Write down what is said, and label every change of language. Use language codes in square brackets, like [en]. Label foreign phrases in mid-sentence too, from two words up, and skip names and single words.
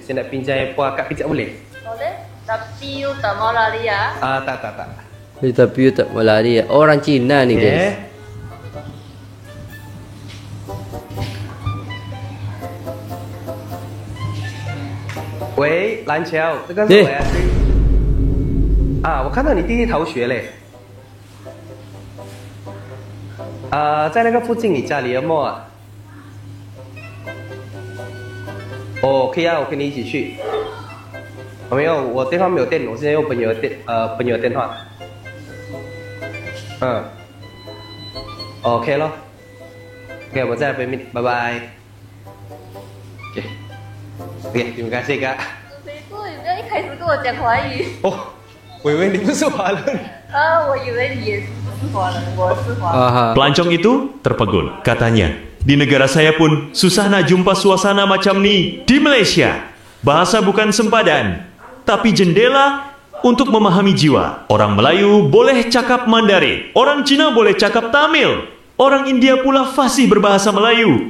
[ms] Saya nak pinjam handphone akak kejap boleh? Boleh, tapi you tak mau lari ya? Tak. Tapi you tak mau lari ya? Orang Cina nih guys. Wei, [zh] 蓝桥，这个是我呀。我看到你弟弟逃学嘞。在那个附近，你家里有没啊？哦，可以啊，我跟你一起去。没有，我电话没有电，我现在用朋友的电话。OK 咯。OK， 我在那边，拜拜。OK， [ms] terima kasih kak。 [zh] 一开始跟我讲华语。我以为你不是华人。我以为你也不是华人，我是华人。 [ms] Pelancong itu terpegun, katanya. Di negara saya pun susah nak jumpa suasana macam ni di Malaysia. Bahasa bukan sempadan, tapi jendela untuk memahami jiwa. Orang Melayu boleh cakap Mandarin, orang Cina boleh cakap Tamil, orang India pula fasih berbahasa Melayu.